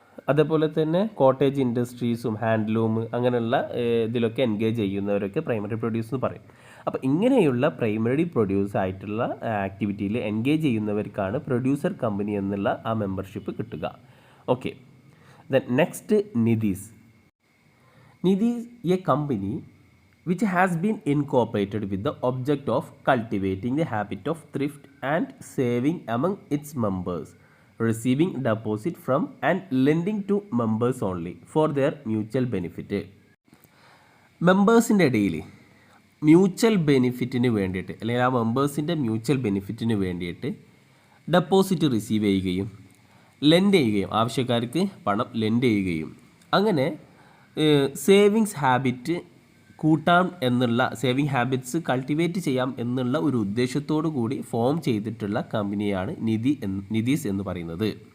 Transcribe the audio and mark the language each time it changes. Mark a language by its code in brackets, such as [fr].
[ml] അതേപോലെ തന്നെ cottage ഇൻഡസ്ട്രീസും handloom അങ്ങനെയുള്ള ഇതിലൊക്കെ എൻഗേജ് ചെയ്യുന്നവരൊക്കെ പ്രൈമറി പ്രൊഡ്യൂസ് എന്ന് പറയും. അപ്പോൾ ഇങ്ങനെയുള്ള പ്രൈമറി പ്രൊഡ്യൂസ് ആയിട്ടുള്ള ആക്ടിവിറ്റിയിൽ എൻഗേജ് ചെയ്യുന്നവർക്കാണ് പ്രൊഡ്യൂസർ കമ്പനി എന്നുള്ള ആ മെമ്പർഷിപ്പ് കിട്ടുക. [en] Okay, then next nidhis. Nidhis a company which has been incorporated with the object of cultivating the habit of thrift and saving among its members, receiving deposit from and lending to members only for their mutual benefit. [ml] മെമ്പേഴ്സിൻ്റെ ഇടയിൽ mutual ബെനിഫിറ്റിന് വേണ്ടിയിട്ട് അല്ലെങ്കിൽ ആ മെമ്പേഴ്സിൻ്റെ mutual ബെനിഫിറ്റിന് വേണ്ടിയിട്ട് deposit receive ചെയ്യുകയും lent ചെയ്യുകയും, ആവശ്യക്കാർക്ക് പണം lent ചെയ്യുകയും, അങ്ങനെ സേവിങ്സ് ഹാബിറ്റ് കൂട്ടാം എന്നുള്ള, സേവിങ് ഹാബിറ്റ്സ് കൾട്ടിവേറ്റ് ചെയ്യാം എന്നുള്ള ഒരു ഉദ്ദേശത്തോടു കൂടി ഫോം ചെയ്തിട്ടുള്ള കമ്പനിയാണ് നിധീസ് എന്ന് പറയുന്നത്.